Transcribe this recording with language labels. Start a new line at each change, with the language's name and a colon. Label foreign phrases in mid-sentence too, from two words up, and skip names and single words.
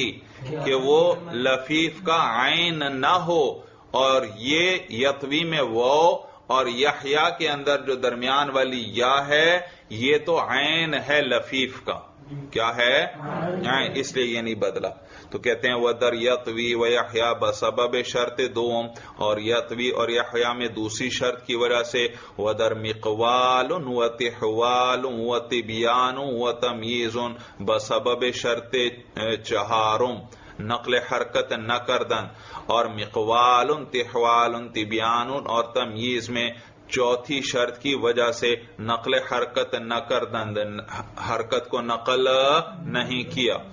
Urdu: کہ وہ لفیف کا عین نہ ہو، اور یہ یطوی میں واو اور یحییٰ کے اندر جو درمیان والی یا ہے یہ تو عین ہے لفیف کا، کیا ہے؟ عین، اس لیے یہ نہیں بدلا۔
Persian: تو کہتے ہیں ودر یطوی و یحیا بسبب شرط دوم،
Urdu: اور یطوی اور یحیا میں دوسری شرط کی وجہ سے،
Persian: ودر مقوال و تحوال و تبیان و تمییز بسبب شرط چہارم نقل حرکت نہ کردن،
Urdu: اور مقوال تحوال تبیان اور تمییز میں چوتھی شرط کی وجہ سے
Persian: نقل حرکت نہ کردن،
Urdu: حرکت کو نقل نہیں کیا۔